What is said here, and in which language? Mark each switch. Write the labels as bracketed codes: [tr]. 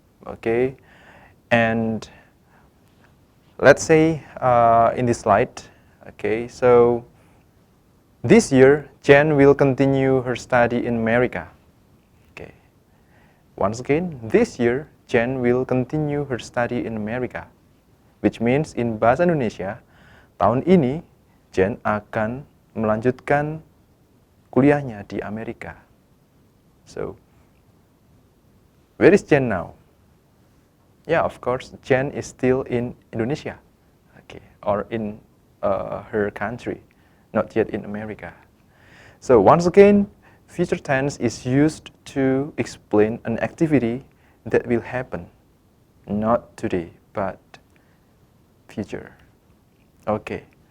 [en] Okay, and let's say in this slide. Okay, so this year, Jen will continue her study in America. Okay. Once again, this year, Jen will continue her study in America. Which means in bahasa Indonesia, [id] tahun ini Jen akan melanjutkan kuliahnya di Amerika. [en] So, where is Jen now? Yeah, of course, Jen is still in Indonesia, okay, or in her country. Not yet in America. So once again, future tense is used to explain an activity that will happen, not today, but future. Okay.